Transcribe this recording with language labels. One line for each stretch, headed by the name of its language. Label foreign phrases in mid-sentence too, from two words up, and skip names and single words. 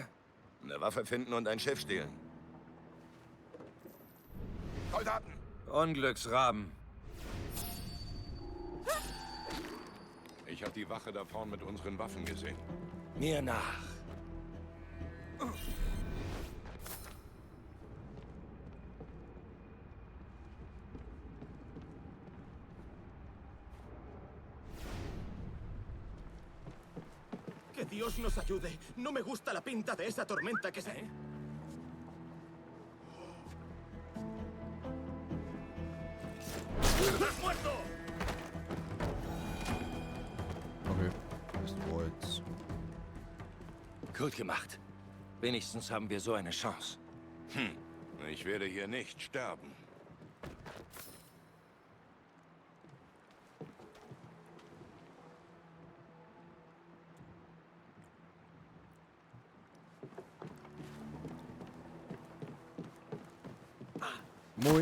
German: Eine Waffe finden und ein Schiff stehlen. Soldaten. Unglücksraben. Ich habe die Wache da vorn mit unseren Waffen gesehen. Mir nach.
Spanish: Que Dios nos ayude. No me gusta la pinta de esa tormenta que se... ¡Estás muerto!
German: Okay. Das war jetzt. Gut gemacht. Wenigstens haben wir so eine Chance. Ich werde hier nicht sterben. Moin.